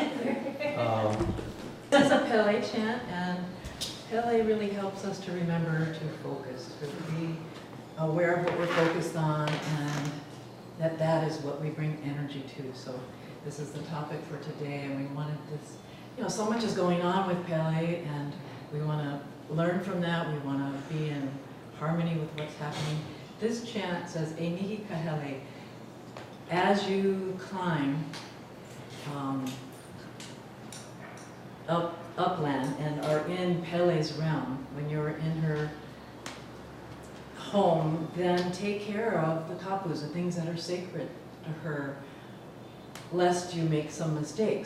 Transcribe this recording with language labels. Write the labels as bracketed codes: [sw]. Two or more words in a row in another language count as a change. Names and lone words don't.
[en] This is a Pele chant, and Pele really helps us to remember to focus, to be aware of what we're focused on, and that is what we bring energy to. So this is the topic for today, and we wanted this, so much is going on with Pele, and we want to learn from that. We want to be in harmony with what's happening. This chant says, [haw] E mihi kahele, [en] as you climb upland and are in Pele's realm, when you're in her home, then take care of the kapus, the things that are sacred to her, lest you make some mistakes.